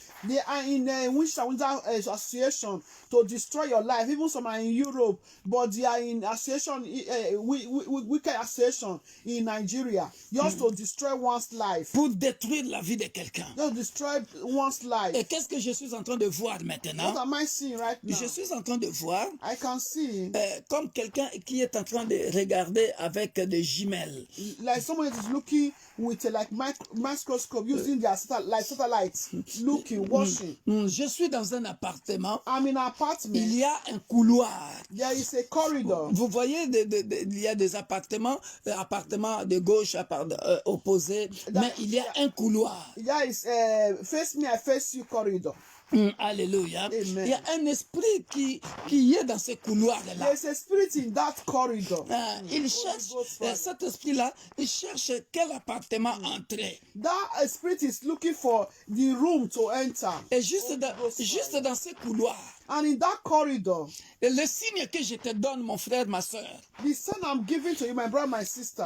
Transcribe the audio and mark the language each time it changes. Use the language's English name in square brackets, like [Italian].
[English] They are in witch and wizard association to destroy your life. Even some are in Europe, but they are in association, wicked association in Nigeria, just to destroy one's life. [French] Pour détruire la vie de quelqu'un. [English] Just destroy one's life. [French] Et qu'est-ce que je suis en train de voir maintenant? [English] What am I seeing right now? [French] Je suis en train de voir [English] I can see [French] comme quelqu'un qui est en train de regarder avec des jumelles. [English] Like someone is looking with a microscope using their satellites, looking. [French] Je suis dans un appartement. [English] I'm in an apartment. [French] Il y a un couloir. [English] There is a corridor. [French] Vous voyez, il y a des appartements de gauche opposés, mais il y a un couloir. [English] There is face me, I face you corridor. Alléluia. Amen. [French] Il y a un esprit qui est dans ce couloir-là. [English] There's a spirit in that corridor. [French] Il cherche, cet esprit-là, il cherche quel appartement entrer. [English] That spirit is looking for the room to enter. [French] Et juste dans ce couloir. [English] And in that corridor, [French] le signe que je te donne, mon frère, ma soeur, [English] the sign I'm giving to you, my brother, my sister,